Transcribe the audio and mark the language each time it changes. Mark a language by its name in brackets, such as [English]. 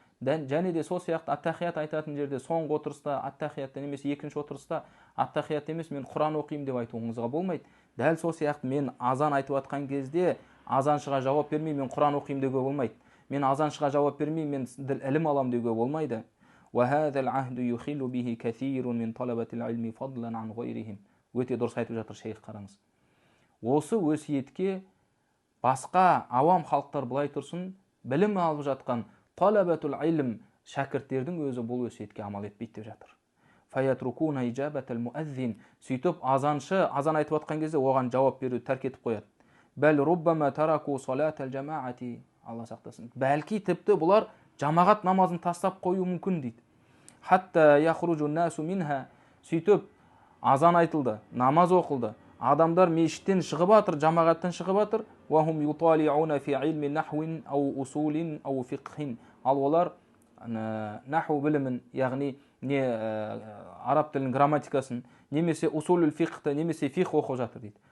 [Kazakh] Және де сол сияқты ат-тахият айтатын жерде соңғы отырыста ат-тахиятта немесе екінші отырыста ат-тахият емес мен Құран оқимын деп айтуыңызға болмайды. Дәл сол сияқты мен азан айтып жатқан кезде азаншыға жауап бермей мен Құран оқимын деуге болмайды. Мен азаншыға жауап бермей мен ілім алам деуге болмайды. [Arabic] وهذا العهد يخل به كثير من طلبة العلم فضلا عن غيرهم. [Kazakh] Өте дұрыс айтып жатыр шейх, қараңыз. Осы өсиетке басқа авам халықтар былай тұрсын, білім алып жатқан талабатул илм шәкірттердің өзі бұл өсиетке амал етпейді деп жатыр. [Arabic] Фаятрукуна ижабатал муаззин. [Kazakh] Сөйтіп азаншы азан айтып жатқан кезде оған жауап беру тәрк етіп қояды. [Arabic] Бәл руббама тараку салатал жамаати. [Kazakh] Алла сақтасын. Бәлки тіпті бұлар жамағат намазын тастап қою мүмкін дейді. [Arabic] Хатта яхруджу насу минха. [Kazakh] Сөйтіп азан айтылды, намаз оқылды. Адамдар мешіттен шығып жатыр, жамағаттан шығып жатыр. [Arabic] Вахум юталиуна фи илми нахвин ау усулин ау фиқхин. [Kazakh] Ал олар наху білімін, яғни не араб тілінің грамматикасын, немесе усулул фиқхты, немесе фиқ оқып жатыр дейді.